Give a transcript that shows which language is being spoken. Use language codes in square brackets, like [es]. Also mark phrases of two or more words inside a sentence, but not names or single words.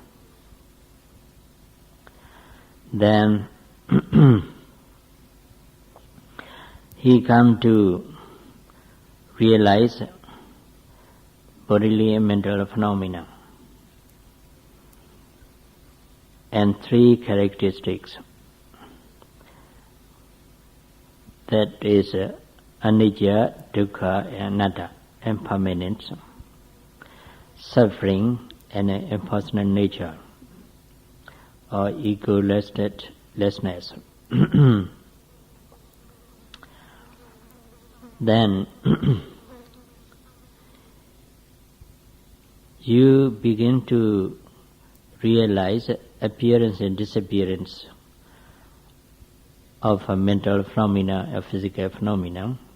[en] Then he comes to realize bodily and mental phenomena, and three characteristics. That is [pi] anicca, dukkha, [en] and anatta, impermanence, suffering, and impersonal nature, or egolessness. Then you begin to realize appearance and disappearance of a mental phenomena, a physical phenomena,